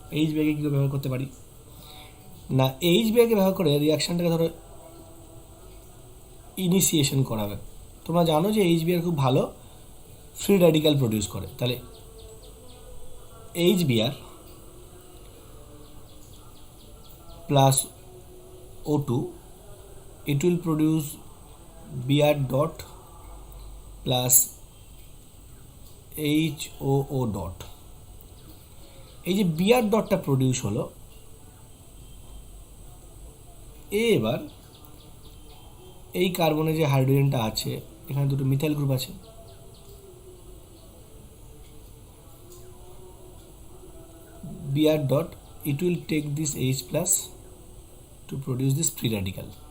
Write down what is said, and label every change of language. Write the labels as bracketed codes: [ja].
[bn] এইচবিআরকে কী করে ব্যবহার করতে পারি না, এইচবিআরকে ব্যবহার করে রিয়াকশানটাকে ধরো ইনিশিয়েশন করাবে। তোমরা জানো যে এইচবিআর খুব ভালো ফ্রি র্যাডিক্যাল প্রডিউস করে। [en] তাহলে HBr plus O2, it will produce Br dot plus HOO dot। [bn] এই যে Br ডটটা প্রডিউস হলো, এবার এই কার্বনে যে হাইড্রোজেনটা আছে, এখানে দুটো মিথাইল গ্রুপ আছে, Br dot, [en] it will take this H plus to produce this free radical.